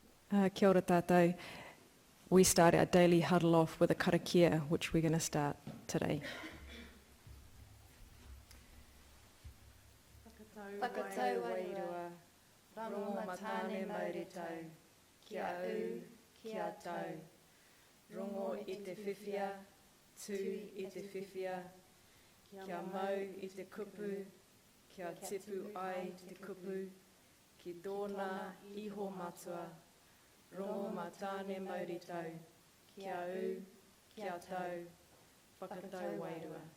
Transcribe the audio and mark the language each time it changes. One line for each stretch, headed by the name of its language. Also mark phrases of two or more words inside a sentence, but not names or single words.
Māori: Kia ora tātou.
English: We start our daily huddle off with a karakia, which we're going to start today.
Māori: Whakatau wairua, rango matane mauri tau, kia u, kia tau. Rongo I te whiwhia, tū I te whiwhia, kia mau I te kupu, kia tipu ai te kupu, ki tōna iho matua, rongo matane mauri tau, kia u, kia tau, whakatau wairua.